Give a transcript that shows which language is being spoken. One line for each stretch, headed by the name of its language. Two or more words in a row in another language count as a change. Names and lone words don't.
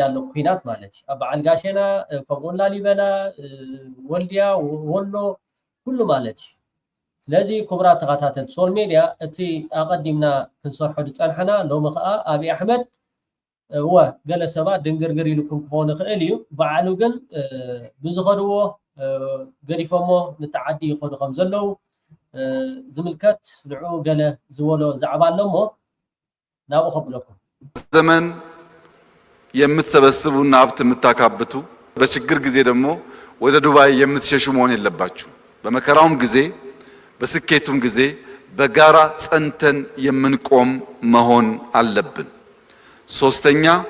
Tigrinya: ኣሎ ኩናት ማለት እዩ ኣብ በዓል ጋሸና ከምኡውን ላሊበላ ወልድያ ወሎ ኩሉ ማለት እዩ ስለዚ ክቡራት ተኸታተልቲ ሶል ሜድያ እቲ ኣቐዲምና ክንሰርሖ ዝፀንሐና ሎሚ ከዓ ኣብይ ኣሕመድ ገለ ሰባት ድንግርግር ኢልኩም ክኾን ይኽእል እዩ በዓሉ ግን ብዝኸድዎ ገዲፎሞ ንተዓዲ ይኸዱ ከም ዘለው ዝምልከት ንዑ ገለ ዝወሎ ዛዕባ ኣለሞ ናብኡ ከብለኩም
Amharic: ዘመን የምትሰበስቡና ሀብት የምታካብቱ በችግር ጊዜ ደግሞ ወደ ዱባይ የምትሸሹ መሆን የለባችሁ። በመከራውም ጊዜ በስኬቱም ጊዜ በጋራ ጸንተን የምንቆም መሆን አለብን። ሶስተኛ